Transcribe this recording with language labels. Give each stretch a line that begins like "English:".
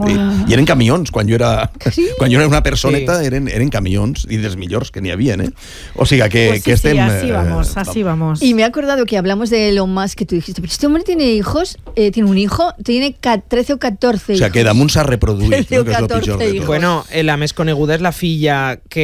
Catalan: I eren camions, quan jo era una personeta, eren camions i dels millors que n'hi havia, eh? O sigui, que estem...
Spanish: Así vamos. Y me he acordado que hablamos de Elon Musk, que tú dijiste, pero este hombre tiene hijos, tiene un hijo, tiene 13 o 14 hijos.
Catalan: O sea, que damunt s'ha reproduït, no? Que és lo pitjor de tot. Bueno, la més coneguda és la filla que...